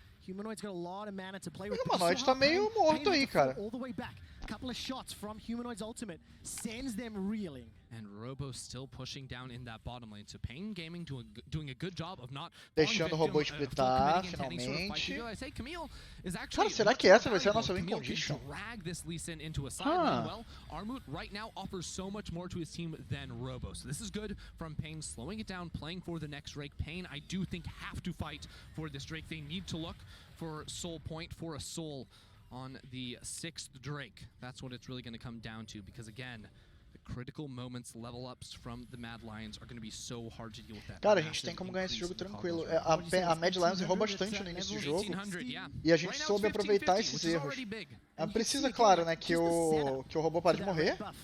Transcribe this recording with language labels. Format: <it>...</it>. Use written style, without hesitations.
<pt>O Humanoid tá meio morto aí, cara.</pt> <en>Couple of shots from Humanoid's ultimate sends them reeling. And Robo still pushing down in that bottom lane. So Pain Gaming doing a good job of not</en> <pt>deixando o robô splitar, finalmente. Cara, será que essa vai ser a nossa win condition?</pt> <en>Well, Armut right now offers so much more to his team than Robo. So this is good from Pain slowing it down, playing for the next Drake. Pain, I do think, have to fight for this Drake. They need to look for Soul Point, for a Soul on the 6th Drake. That's what it's really going to come down to, because again, the critical moments, level ups from the Mad Lions are going to be so hard to deal with that.</en> <pt>Cara, a gente tem como ganhar esse jogo tranquilo. A Mad Lions errou bastante no início do jogo e a gente soube aproveitar esses erros. Precisa, claro, né, que o robô pare de morrer.</pt>